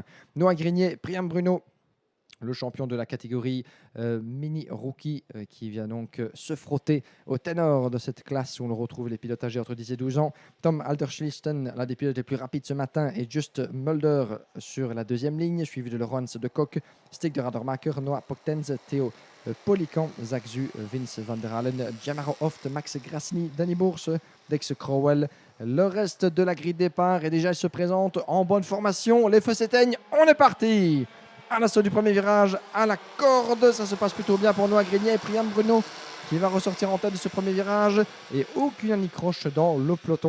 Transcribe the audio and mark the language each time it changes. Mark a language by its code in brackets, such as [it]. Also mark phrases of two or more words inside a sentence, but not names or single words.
[fr] Noah Grignet, Priam Bruno, le champion de la catégorie mini rookie qui vient donc se frotter au ténor de cette classe où on retrouve les pilotes âgés entre 10 et 12 ans. Tom Alderschlisten, l'un des pilotes les plus rapides ce matin, et Just Mulder sur la deuxième ligne, suivi de Laurens de Kock, Stig de Radermacher, Noah Poctens, Theo Polican, Zach Zu, Vince van der Halen, Jamaro Hoft, Max Grassini, Danny Bourse, Dex Crowell. Le reste de la grille de départ et déjà il se présente en bonne formation. Les feux s'éteignent, on est parti! À l'assaut du premier virage, à la corde, ça se passe plutôt bien pour Noah Grignet et Priam Bruno qui va ressortir en tête de ce premier virage et aucune anicroche dans le peloton.